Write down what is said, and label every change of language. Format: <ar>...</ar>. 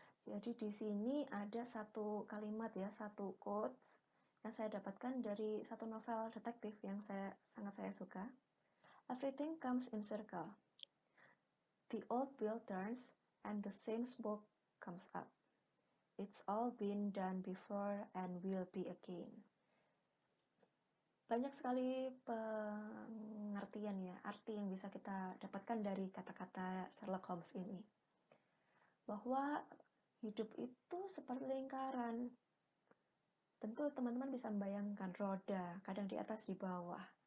<id>Jadi di sini ada satu kalimat ya, satu quotes yang saya dapatkan dari satu novel detektif yang sangat saya suka.</id> <en>Everything comes in circle. The old wheel turns and the same smoke comes up. It's all been done before and will be again.</en> <id>Banyak sekali pengertian ya, arti yang bisa kita dapatkan dari kata-kata Sherlock Holmes ini. Bahwa hidup itu seperti lingkaran. Tentu teman-teman bisa membayangkan roda, kadang di atas, di bawah.</id>